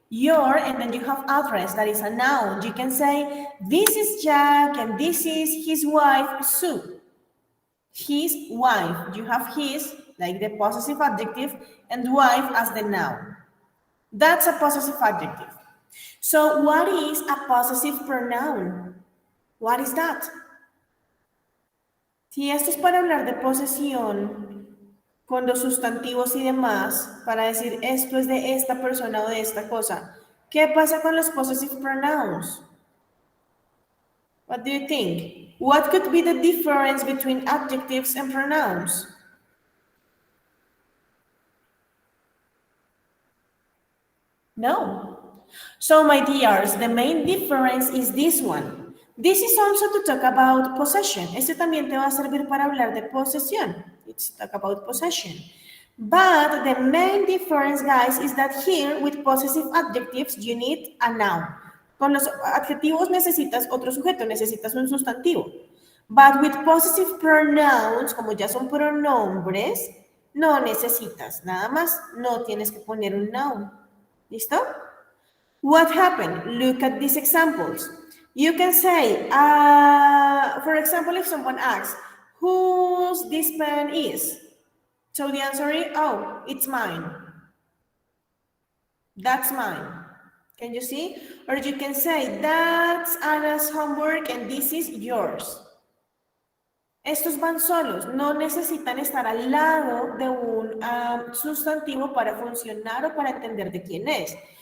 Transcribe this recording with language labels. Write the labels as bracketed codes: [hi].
[en] Your, and then you have address, that is a noun. You can say, this is Jack, and this is his wife, Sue. His wife. You have his, like the possessive adjective, and wife as the noun. That's a possessive adjective. So what is a possessive pronoun? What is that? [es] Si esto es para hablar de posesión, con los sustantivos y demás, para decir esto es de esta persona o de esta cosa, ¿qué pasa con los possessive pronouns? [en] What do you think? What could be the difference between adjectives and pronouns? No. So, my dears, the main difference is this one. This is also to talk about possession. [es] Este también te va a servir para hablar de posesión. [en] It's talk about possession. But the main difference, guys, is that here with possessive adjectives, you need a noun. [es] Con los adjetivos necesitas otro sujeto, necesitas un sustantivo. [en] But with possessive pronouns, [es] como ya son pronombres, no necesitas nada más, no tienes que poner un noun. [en] ¿Listo? What happened? Look at these examples. You can say, for example, if someone asks, whose this pen is? So the answer is, oh, it's mine. That's mine. Can you see? Or you can say, that's Anna's homework and this is yours. [es] Estos van solos, no necesitan estar al lado de un sustantivo para funcionar o para entender de quién es.